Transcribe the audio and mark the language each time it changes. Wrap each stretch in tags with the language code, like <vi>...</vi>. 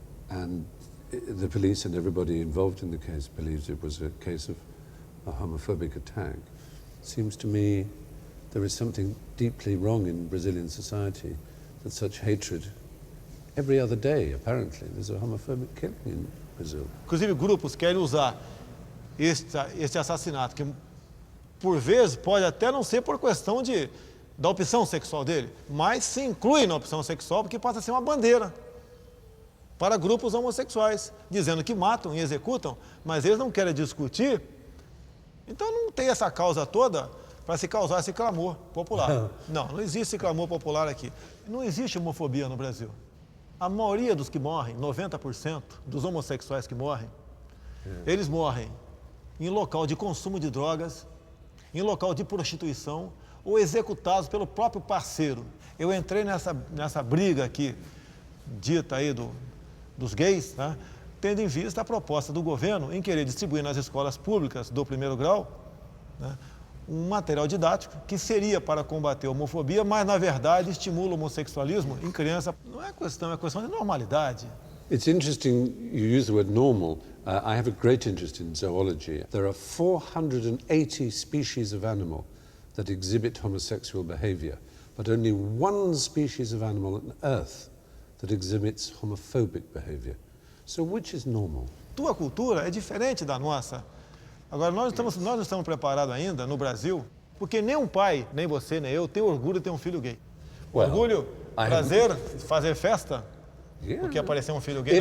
<en>And the police and everybody involved in the case believes it was a case of a homophobic attack. Seems to me there is something deeply wrong in Brazilian society, that such hatred, every other day, apparently, there's a homophobic killing in Brazil.</en> <pt>Inclusive, grupos querem usar este assassinato, que por vezes pode até não ser por questão da opção sexual dele, mas se inclui na opção sexual porque passa a ser uma bandeira para grupos homossexuais, dizendo que matam e executam, mas eles não querem discutir. Então não tem essa causa toda para se causar esse clamor popular. Não existe esse clamor popular aqui. Não existe homofobia no Brasil. A maioria dos que morrem, 90% dos homossexuais que morrem, eles morrem em local de consumo de drogas, em local de prostituição ou executados pelo próprio parceiro. Eu entrei nessa briga aqui, dita aí dos gays, né? Tendo em vista a proposta do governo em querer distribuir nas escolas públicas do primeiro grau, né, um material didático que seria para combater a homofobia, mas, na verdade, estimula o homossexualismo em criança. Não é questão de normalidade.</pt> <en>It's interesting you use the word normal. I have a great interest in zoology. There are 480 species of animal that exhibit homosexual behavior, but only one species of animal on Earth that exhibits homophobic behavior. So which is normal?</en> <pt>Tua cultura é diferente da nossa. Agora, nós não estamos preparados ainda, no Brasil, porque nenhum pai, nem você, nem eu, tem orgulho de ter um filho gay. Orgulho, prazer, fazer festa, porque apareceu um filho gay na</pt>